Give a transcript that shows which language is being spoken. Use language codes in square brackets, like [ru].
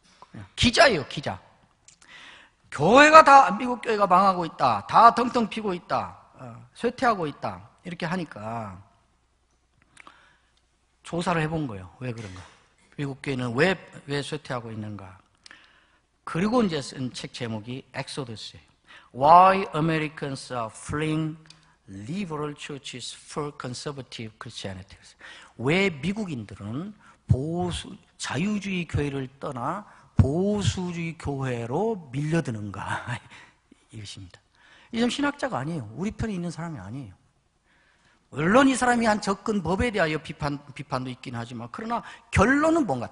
[ko] 그냥 기자예요, 기자. 교회가 다, 미국 교회가 망하고 있다, 다 덩텅 피고 있다, 쇠퇴하고 있다, 이렇게 하니까 조사를 해본 거예요. 왜 그런가? 미국 교회는 왜 쇠퇴하고 있는가? 그리고 이제 쓴 책 제목이 엑소더스예요. [en] Why Americans are fleeing liberal churches for conservative Christianity. [ko] 왜 미국인들은 자유주의 교회를 떠나 보수주의 교회로 밀려드는가? 이것입니다. 이 사람 신학자가 아니에요. 우리 편에 있는 사람이 아니에요. 물론 이 사람이 한 접근 법에 대하여 비판도 있긴 하지만, 그러나 결론은 뭔가?